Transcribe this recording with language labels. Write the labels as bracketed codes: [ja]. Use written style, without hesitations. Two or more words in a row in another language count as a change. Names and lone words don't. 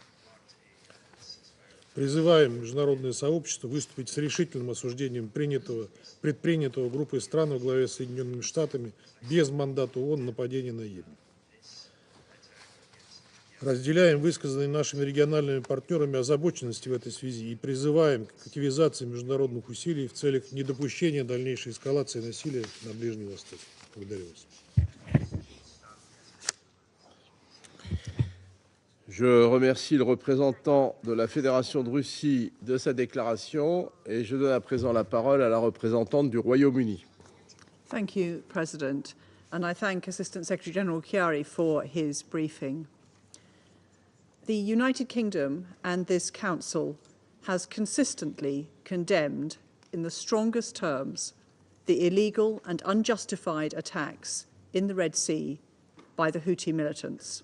[ru] Призываем международное сообщество выступить с решительным осуждением предпринятого группой стран во главе с Соединенными Штатами без мандата ООН нападения на Йемен. Разделяем высказанные нашими региональными партнерами озабоченности в этой связи и призываем к активизации международных усилий в целях недопущения дальнейшей эскалации насилия на Ближнем Востоке. Благодарю вас. [fr] Je remercie le représentant de la Fédération de Russie de sa déclaration et je donne à présent la parole à la représentante du Royaume-Uni. [en] Thank you, President. and I thank Assistant Secretary General Chiari for his briefing. The United Kingdom and this Council has consistently condemned, in the strongest terms, the illegal and unjustified attacks in the Red Sea by the Houthi militants.